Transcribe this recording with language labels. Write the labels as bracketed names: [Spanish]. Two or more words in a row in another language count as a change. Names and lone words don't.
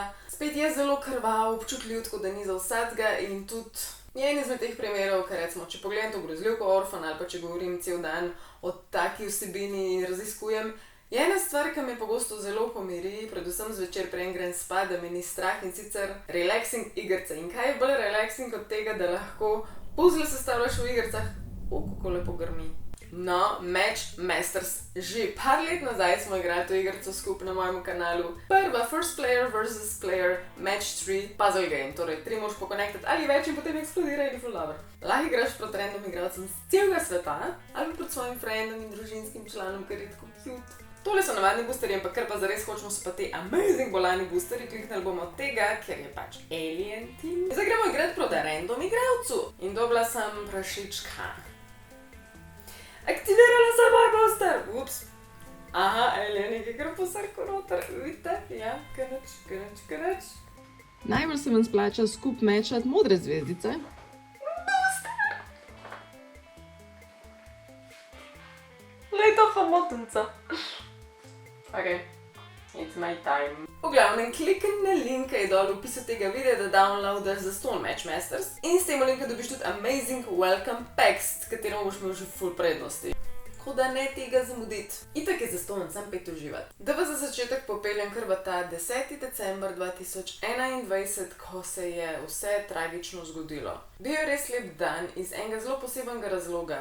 [Slovenian] Spet je zelo krvav, občutljiv, tako da ni za vsakega in tudi je en izmed teh primerov, ker recimo, če pogledam to grozljivko Orphan ali pa če govorim cel dan o taki vsebini raziskujem, je ena stvar, ki me pogosto zelo pomiri, predvsem zvečer preden grem spat, da me ni strah in sicer relaxing igrice. In kaj je bolj relaxing od tega, da lahko puzzle sestavljaš v igricah? Kako lepo grmi. No, Match Masters. Že par let nazaj smo igrali to igrico skupaj na mojem kanalu. [English] Prva First Player vs. Player Match 3 puzzle game. [Slovenian] Torej, 3 moraš pokonektati ali več in potem eksplodira in je full dobro. Lahko igraš proti random igralcem z celega sveta ali proti svojim friendom in družinskim članom, ker je tako cute. Tole so navadni boosterji, ampak ker pa zares hočemo so pa te amazing bolani boosterji, kliknili bomo od tega, ker je pač Alien Team. Zdaj gremo igrati proti random igralcu. In dobila sem prašička. Aktivirala sem moj booster! Ups. Aha, Alien je kar posrko noter. Vidite? Ja, krč. Najbolj se vam splača skup mečati modre zvezdice. Glej to homotunca. [English] Ok, it's my time. [Slovenian] V glavnem, klikni na link, ki je dol v opisu tega videa, da downloadaš zastonj Match Masters. In s tem linkom dobiš tudi [English] amazing welcome packs, [Slovenian] s katerim boš imel že full prednosti. Tako da ne tega zamuditi. Itak je zastonj, sam pet uživati. Da vas za začetek popeljem kar v ta 10. december 2021, ko se je vse tragično zgodilo. Bil je res lep dan iz enega zelo posebnega razloga.